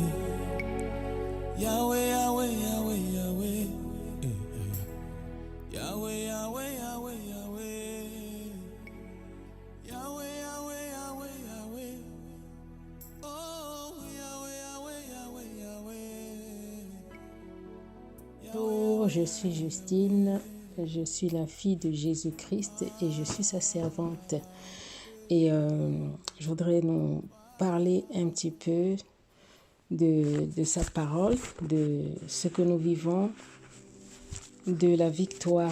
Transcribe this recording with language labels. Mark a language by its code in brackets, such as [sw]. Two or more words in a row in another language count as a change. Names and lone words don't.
[fr] Yahweh, Yahweh, Yahweh, Yahweh. Yahweh, Yahweh, Yahweh, Yahweh. Yahweh, Yahweh, Yahweh, Yahweh. Oh, Yahweh, Yahweh, Yahweh, Yahweh. Bonjour, je suis Justine, je suis la fille de Jésus-Christ et je suis sa servante. Et je voudrais nous parler un petit peu de sa parole, de ce que nous vivons, de la victoire.